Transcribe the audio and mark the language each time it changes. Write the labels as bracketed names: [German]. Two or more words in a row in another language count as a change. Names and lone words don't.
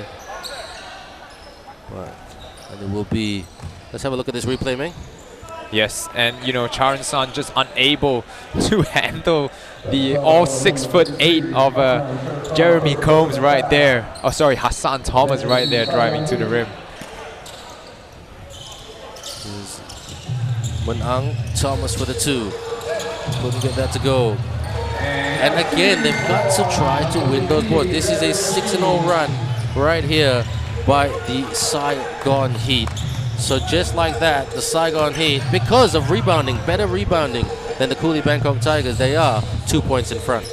[English] Right. And it will be, let's have a look at this replay, Meng. Yes, and you know, Charan San just unable to handle the all 6'8" of Jeremy Combs right there. Oh, sorry, Hassan Thomas right there driving to the rim. Mun Ang Thomas for the 2. Couldn't get that to go. And again, they've got to try to win those boards. This is a 6-0 run right here by the Saigon Heat. So just like that, the Saigon Heat, because of rebounding, better rebounding than the Cooley Bangkok Tigers, they are 2 points in front.